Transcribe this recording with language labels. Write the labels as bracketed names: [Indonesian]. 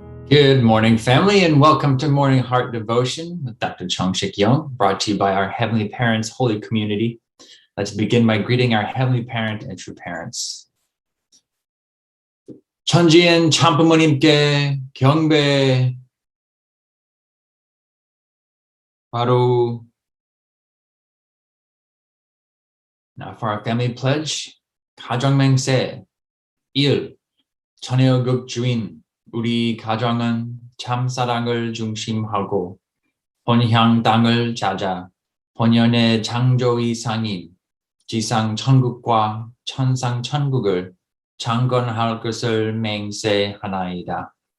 [English] Good morning, family, and welcome to Morning Heart Devotion with Dr. Chongshik Yong, brought to you by our Heavenly Parents Holy Community. Let's begin by greeting our Heavenly Parent and true parents. [Korean] 천지엔 참부모님께 경배. 바로. [English] Now for our family pledge, 가정맹세 1. [Korean] 천혜의국 주인 우리 가정은 참사랑을 중심하고 본향 땅을 찾아 본연의 창조 이상인 지상 천국과 천상 천국을 창건할 것을 맹세하나이다.